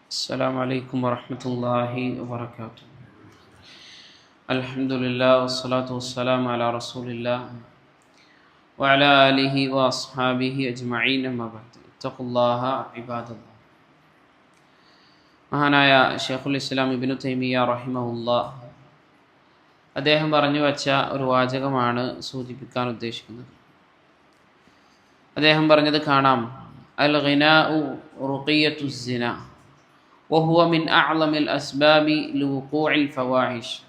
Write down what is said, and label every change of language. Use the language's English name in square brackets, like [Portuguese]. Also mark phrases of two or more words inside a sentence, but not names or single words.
[Arabic] السلام عليكم ورحمة الله وبركاته. الحمد لله والصلاة والسلام على رسول الله وعلى آله وأصحابه أجمعين أما بعد اتقوا الله عباد الله. [Malayalam] മഹാനായ ഷെയ്ഖുൽ ഇസ്ലാം ഇബ്നു തൈമിയ്യ റഹിമഹുല്ലാ അദ്ദേഹം പറഞ്ഞു വച്ച ഒരു വാചകമാണ് സൂചിപ്പിക്കാൻ ഉദ്ദേശിക്കുന്നത്. അദ്ദേഹം പറഞ്ഞത് കാണാം, [Arabic] الغناء رقية الزنا وهو من أعظم الأسباب لوقوع الفواحش.